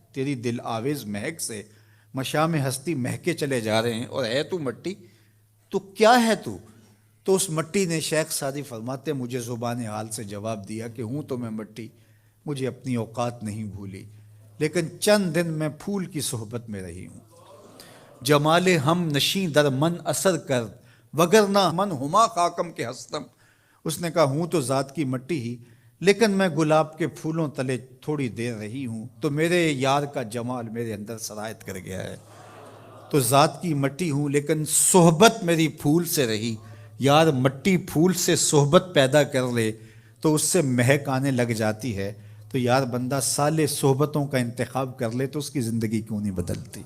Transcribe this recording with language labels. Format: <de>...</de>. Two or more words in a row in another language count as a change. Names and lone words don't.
<ur>تیری دل آویز مہک سے مشام ہستی مہکے چلے جا رہے ہیں، اور ہے تو مٹی، تو کیا ہے تو؟ تو اس مٹی نے، شیخ سعدی فرماتے مجھے زبان حال سے جواب دیا کہ ہوں تو میں مٹی، مجھے اپنی اوقات نہیں بھولی، لیکن چند دن میں پھول کی صحبت میں رہی ہوں۔</ur> <fa>جمال ہم نشیں در من اثر کر، وگرنہ من ہما خاکم کے ہستم۔</fa> <ur>اس نے کہا ہوں تو ذات کی مٹی ہی، لیکن میں گلاب کے پھولوں تلے تھوڑی دیر رہی ہوں تو میرے یار کا جمال میرے اندر سرایت کر گیا ہے۔ تو ذات کی مٹی ہوں لیکن صحبت میری پھول سے رہی، یار مٹی پھول سے صحبت پیدا کر لے تو اس سے مہک آنے لگ جاتی ہے، تو یار بندہ صالح صحبتوں کا انتخاب کر لے تو اس کی زندگی کیوں نہیں بدلتی؟</ur>